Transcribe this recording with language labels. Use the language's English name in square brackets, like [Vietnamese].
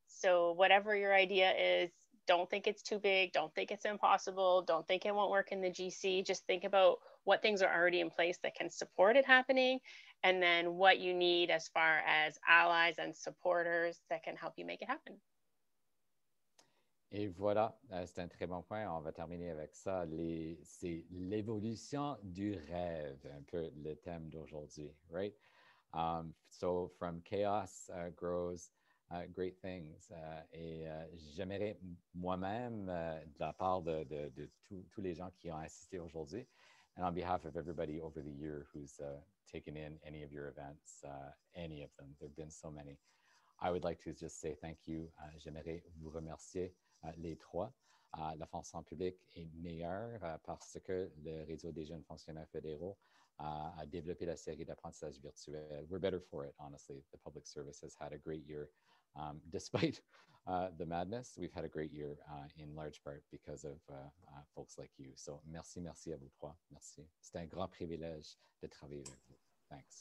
[English] So whatever your idea is, don't think it's too big. Don't think it's impossible. Don't think it won't work in the GC. Just think about what things are already in place that can support it happening, and then what you need as far as allies and supporters that can help you make it happen. [French] Et voilà, c'est un très bon point. On va terminer avec ça. C'est l'évolution du rêve, un peu le thème d'aujourd'hui, right? [English] So from chaos grows great things. [French] Et j'aimerais moi-même, de la part de tous les gens qui ont assisté aujourd'hui, [English] and on behalf of everybody over the year who's taken in any of your events, any of them, there have been so many, I would like to just say thank you. [French] J'aimerais vous remercier les trois. La fonction publique est meilleure parce que le réseau des jeunes fonctionnaires fédéraux a développé la série d'apprentissage virtuel. [English] We're better for it, honestly. The public service has had a great year. Despite the madness, we've had a great year in large part because of folks like you. [French] So merci à vous trois. Merci. C'est un grand privilège de travailler avec vous. Thanks.